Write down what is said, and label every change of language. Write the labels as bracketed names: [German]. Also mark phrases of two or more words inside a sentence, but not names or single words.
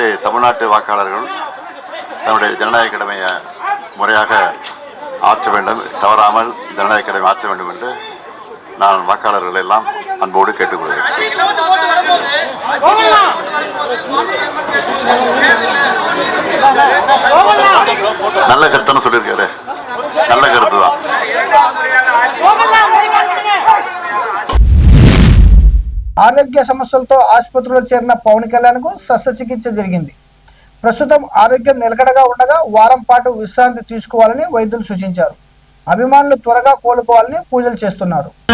[Tamil] தமிழ்நாட்டு வாக்காளர்கள் தன்னுடைய ஜனநாயக கடமையை முறையாக ஆற்ற வேண்டும், தவறாமல் ஜனநாயக கடமை ஆற்ற வேண்டும் என்று நான் வாக்காளர்கள் எல்லாம் அன்போடு கேட்டுக்கொள்கிறேன். நல்ல கருத்துன்னு சொல்லியிருக்காரு. நல்ல கருத்து தான். [Telugu] ఆరోగ్య సమస్యలతో ఆసుపత్రిలో చేరిన పవన్ కళ్యాణ్ కు శస్త్రచికిత్స జరిగింది. ప్రస్తుతం ఆరోగ్యం నిలకడగా ఉండగా వారం పాటు విశ్రాంతి తీసుకోవాలని వైద్యులు సూచించారు. అభిమానులు త్వరగా కోలుకోవాలని పూజలు చేస్తున్నారు.